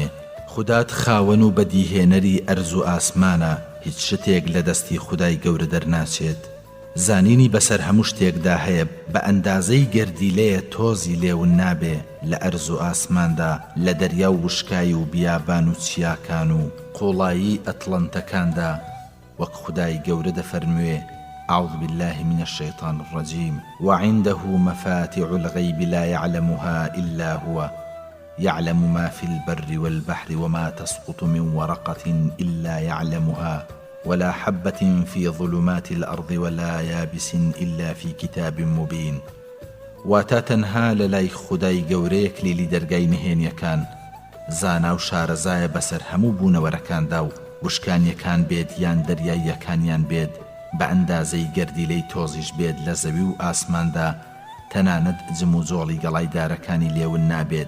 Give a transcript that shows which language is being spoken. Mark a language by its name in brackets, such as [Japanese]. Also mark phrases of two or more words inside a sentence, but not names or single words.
[Central Kurdish] خودات خاوەن و بەدیهێنەری ئەرز و ئاسمانە هیچ شتێک لە دەستی خودای گەورە دەرناچێت. زانینی بەسەر هەموو شتێکدا هەیە بە ئەندازەی گەردی لێیە تۆزی لێون نابێ لە ئەرز و ئاسماندا لە دەریا و وشکای و بیابان و چیاکان و قوڵایی ئەتڵەنتەکاندا وەک خودای گەورە دەفەرموێ [Arabic] أعوذ بالله من الشيطان الرجيم وعنده مفاتح الغيب لا يعلمها إلا هو يعلم ما في البر والبحر وما تسقط من ورقة إلا يعلمها ولا حبة في ظلمات الأرض ولا يابس إلا في كتاب مبين. [Central Kurdish] واتا تەنها لەلای خودای گەورەیەک لێلی دەرگای نهێنیەکان زانا و شارەزایە بەسەر هەموو بوونەوەرەکاندا و وشکانیەکان بێت یان دەریاییەکانیان بێت بە ئەندازەی گەردی لەی تۆزیش بێت لە زەوی و ئاسماندا تەنانەت جم و جۆڵی گەڵایدارەکانی لێون نابێت.